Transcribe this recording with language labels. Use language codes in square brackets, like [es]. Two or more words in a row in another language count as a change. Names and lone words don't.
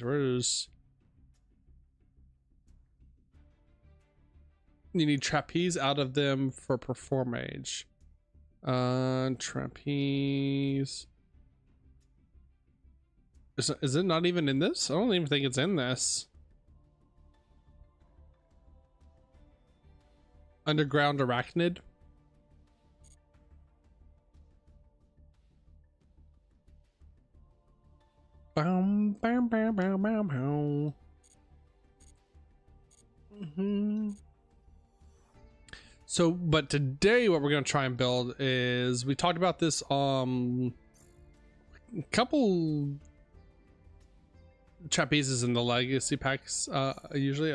[en] Where's you need trapeze out of them for performage. Trapeze. Is it not even in this? I don't even think it's in this. Underground Arachnid. Bam, bam, bam, bam, bam, bam. So, but today what we're going to try and build is, we talked about this couple trapezes in the legacy packs usually.